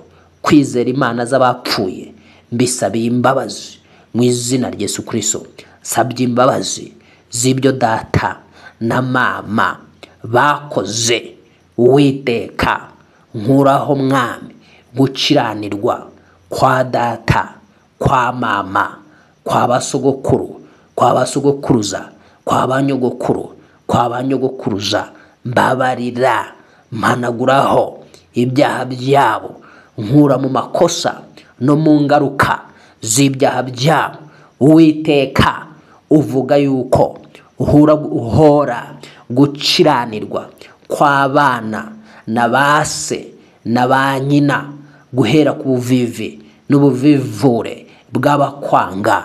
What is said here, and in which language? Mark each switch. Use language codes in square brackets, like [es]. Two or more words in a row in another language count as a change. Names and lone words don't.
[rw] Kwizera imana z'abapfuye mbisabiye imbabazi mu izina rya Yesu Kristo. Sabye imbabazi z'ibyo data na mama bakoze. Uwiteka nkuraho Mwami gukiranirwa kwa data, kwa mama, kwa basogokuru, kwa basogokuruza, kwa banyogokuru, kwa banyogokuruza. Mbabarira, mpanaguraho ibyaha byabo, nkura mu makosa no mu ngaruka z'ibyaha byabo. Uwiteka uvuga yuko uhora gukiranirwa kw'abana na base na ba nyina guhera ku buvivi n'ubuvivure bw'abakwanga.